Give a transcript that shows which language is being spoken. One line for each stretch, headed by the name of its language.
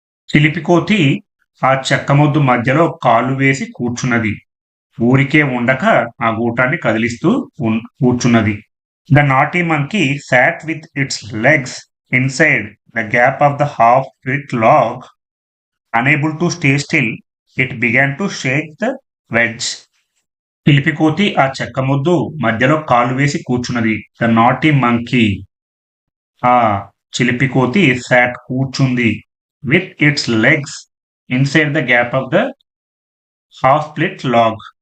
Telugu: చిలిపి కోతి ఆ చెక్క మొద్దు మధ్యలో కాళ్ళు వేసి కూర్చున్నది. ఊరికే ఉండక ఆ గూటాన్ని కదిలిస్తూ కూర్చున్నది.
English: The naughty monkey sat with its legs inside the gap of the half bit log. Unable to stay still, it began to shake the wedge.
Telugu: చిలిపికోతి ఆ చెక్క ముద్దు మధ్యలో కాలు వేసి కూర్చున్నది.
English: the naughty monkey,
Telugu: ఆ చిలిపికోతి
English: sat
Telugu: కూర్చుంది.
English: With its legs inside the gap of the half split log.